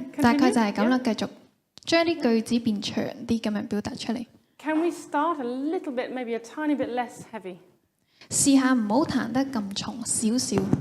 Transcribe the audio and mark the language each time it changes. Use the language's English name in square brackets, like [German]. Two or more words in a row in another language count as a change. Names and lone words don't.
[Cantonese] 大概 [English] continue. [Cantonese] 就係咁 [English] Yeah. [Cantonese] 啦，繼續將啲句子變長啲咁樣表達出嚟。 [English] Can we start a little bit, maybe a tiny bit less heavy? [Cantonese] 試下唔好彈得咁重少少。